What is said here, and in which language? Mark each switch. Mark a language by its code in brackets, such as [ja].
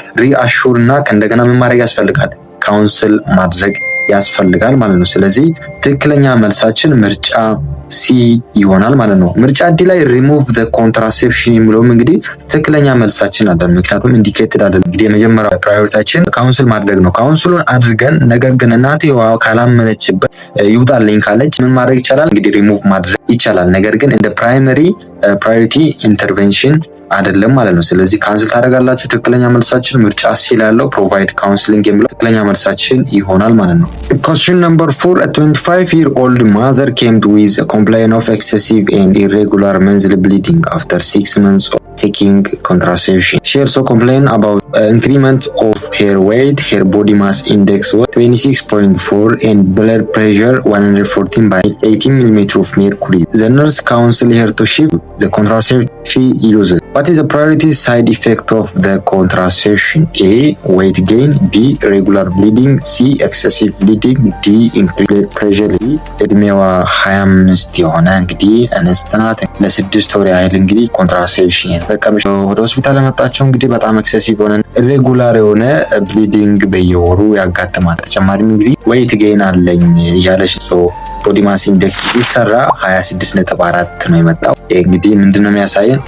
[am] ሪአሹር እና ከእንደገና ምን ማድረግ ያስፈልጋል? ካውንስል ማድረግ ያስፈልጋል ማለት ነው። ስለዚህ ትክክለኛ መልሳችን ምርጫ ሲ ይሆናል ማለት ነው። ምርጫ ዲ ላይ [en] ሪሙቭ ዘ ኮንትራሴፕሽን [am] የሚለውም እንግዲህ ትክክለኛ መልሳችን አይደለም፣ ምክንያቱም ኢንዲኬትድ አይደለም። እንግዲህ የመጀመሪያው ፕራዮሪታችን ካውንስል ማድረግ ነው። ካውንስሉን አድርገን ነገር ግን እናትየዋ ካላመነችበት ይውጣልኝ ካለች ምን ማድረግ ይቻላል? እንግዲህ ሪሙቭ ማድረግ ይቻላል። ነገር ግን እንደ ፕራዮሪቲ ኢንተርቬንሽን አይደለም ማለት ነው። ስለዚህ ካንስል ታደርጋላችሁ። ትክክለኛ መልሳችን ምርጫ ሲ ያለው [en] ፕሮቫይድ ካውንስሊንግ [am] የሚለው ትክክለኛ መልሳችን ይሆናል ማለት ነው። [en] Question number 4. A 25-year-old mother came with a complaint of excessive and irregular menstrual bleeding after 6 months of taking contraception. She also complained about increment of her weight. Her body mass index was 26.4 and blood pressure 114/80 mm of mercury. The nurse counseled her to shift the contraception she uses. What is the priority side effect of the contraception? A. Weight gain. B. Regular bleeding. C. Excessive bleeding. D. Increased blood pressure. [am] እድሜዋ 25 የሆነ እንግዲህ እንስት ናት። ለ6 ወር ያህል እንግዲህ ኮንትራሴፕሽን የተጠቀመች ወደ ሆስፒታል ለመጣቸው እንግዲህ በጣም ኤክሴሲቭ የሆነ ኢሬጉላር የሆነ ብሊዲንግ በየወሩ ያጋጥማል። ተጨማሪም እንግዲህ ዌይት ጌን አለኝ ያለች ቦዲ ማስ ኢንዴክስ ሲሰራ 26.4 ነው የመጣው። ይሄ እንግዲህ ምንድነው የሚያሳየን?